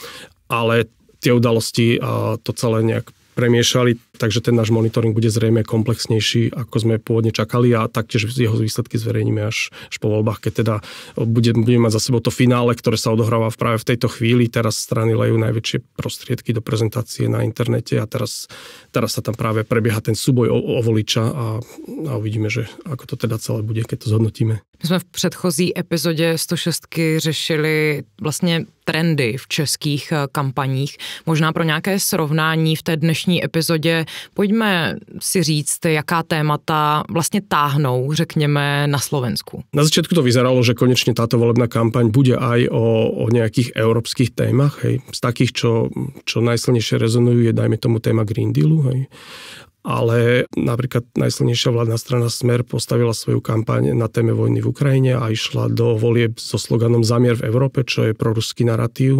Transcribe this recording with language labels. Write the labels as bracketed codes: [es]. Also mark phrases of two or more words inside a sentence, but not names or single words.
[sk] Ale tie udalosti to celé nejak premiešali, takže ten náš monitoring bude zrejme komplexnejší, ako sme pôvodne čakali a taktiež jeho výsledky zverejníme až po voľbách, keď teda budeme mať za sebou to finále, ktoré sa odohráva práve v tejto chvíli. Teraz strany lejú najväčšie prostriedky do prezentácie na internete a teraz sa tam práve prebieha ten súboj o voliča a uvidíme, že ako to teda celé bude, keď to zhodnotíme. [cs] My jsme v předchozí epizodě 106 řešili vlastně trendy v českých kampaních. Možná pro nějaké srovnání v té dnešní epizodě pojďme si říct, jaká témata vlastně táhnou, řekněme, na Slovensku. [sk] Na začiatku to vyzeralo, že konečne táto volebná kampaň bude aj o nejakých európskych témach. Hej. Z takých, čo najsilnejšie rezonujú, je dajme tomu téma Green Dealu. Hej. Ale napríklad najsilnejšia vládna strana Smer postavila svoju kampaň na téme vojny v Ukrajine a išla do volieb so sloganom Zamier v Európe, čo je proruský narratív.